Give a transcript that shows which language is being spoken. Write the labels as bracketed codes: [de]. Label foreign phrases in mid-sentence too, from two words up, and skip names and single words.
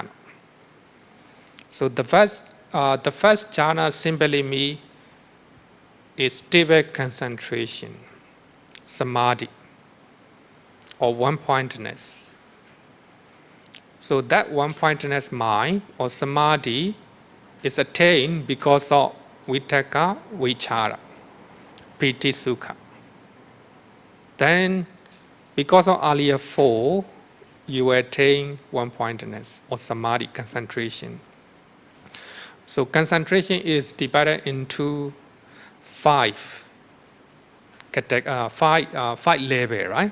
[en] So the first jhana simply means is stable concentration, samadhi, or one-pointedness. So that one-pointedness mind or samadhi is attained because of [pi] vitaka, vichara, piti, sukha. [en] Then, because of earlier 4, you attain one-pointedness or samadhi, concentration. So concentration is divided into 5 levels, right?